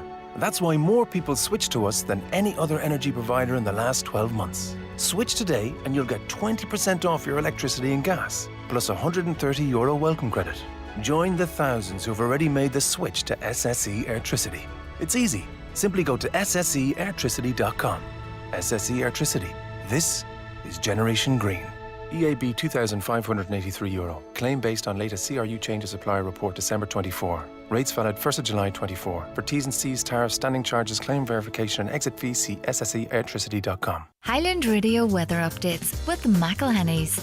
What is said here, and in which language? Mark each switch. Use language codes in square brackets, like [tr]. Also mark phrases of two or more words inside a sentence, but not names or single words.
[en] That's why more people switch to us than any other energy provider in the last 12 months. Switch today and you'll get 20% off your electricity and gas, plus €130 welcome credit. Join the thousands who've already made the switch to SSE Airtricity. It's easy. Simply go to ssseairtricity.com. SSE Airtricity. This is Generation Green. EAB €2,583. Claim based on latest CRU change of supplier report December 24. Rates valid 1st of July 24. For T's and C's, tariffs, standing charges, claim verification and exit fees, see ssseairtricity.com. Highland Radio weather updates with McElhenny's.